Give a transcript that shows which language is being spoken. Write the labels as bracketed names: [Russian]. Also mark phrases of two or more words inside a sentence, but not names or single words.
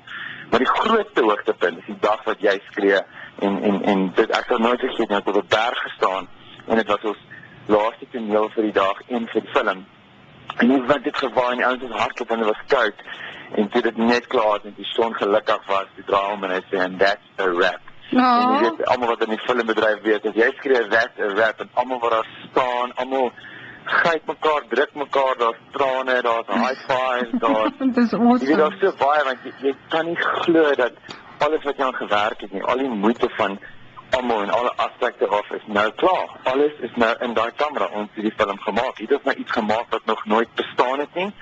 [Afrikaans] Maar die grootste hoogtepunt is die dag wat jy skree en dit ek sal nooit vergeet nie, ek het op 'n berg gestaan en dit was ons laaste toneel vir die dag en vir die film. En hoe wat dit gewaai en die ouens was hardloop en dit was koud. En toe dit net klaar is en die son gelukkig was, die draai om en hy sê, [English] and that's a wrap. [Afrikaans] En jy weet, almal wat in die filmbedryf weet, as jy skree, [English] that's a wrap, [Afrikaans] en almal wat daar staan, almal gryp mekaar, druk mekaar, daar's trane, daar's [English] high fives, [Afrikaans] Dit is awesome. Jy weet, daar's so baie, want jy kan nie glo dat alles wat jy aan gewerk het nie, al die moeite van almal en alle aspekte af is nou klaar. Alles is nou in daai kamera, ons het die film gemaak. Hier het nou iets gemaak wat nog nooit bestaan het nie.